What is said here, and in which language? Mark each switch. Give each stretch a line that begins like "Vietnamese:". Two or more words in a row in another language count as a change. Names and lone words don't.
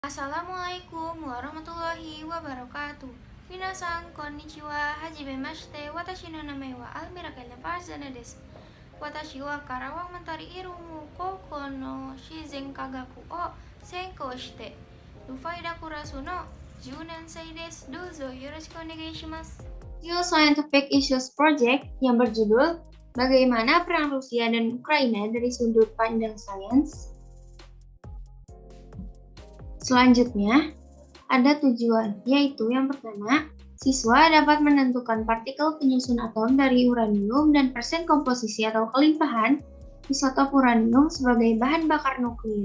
Arabic: السلام عليكم ورحمة الله وبركاته.
Japanese: 皆さんこんにちは、はじめまして、私の名前はAlmira Farzanaです. Watashi wa Karawang Mentari Irumu Koko no Shizen Kagaku o Senkou shite Rufaida Kurasu no 10 年生 desu. どうぞよろしくお願いします.
Indonesian: Geoscientific Issues Project yang berjudul Bagaimana Perang Rusia dan Ukraina dari Sudut Pandang Sains. Selanjutnya, ada tujuan, yaitu yang pertama, siswa dapat menentukan partikel penyusun atom dari uranium dan persen komposisi atau kelimpahan isotop uranium sebagai bahan bakar nuklir.